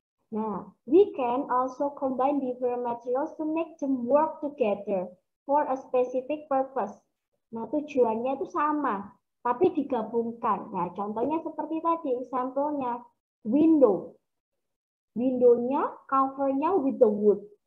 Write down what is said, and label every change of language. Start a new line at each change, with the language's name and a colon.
English: Nah, we can also combine different materials to make them work together for a specific purpose.
Indonesian: Nah, tujuannya itu sama, tapi digabungkan. Nah, contohnya seperti tadi, example-nya, window.
English: Window-nya, cover-nya with the wood.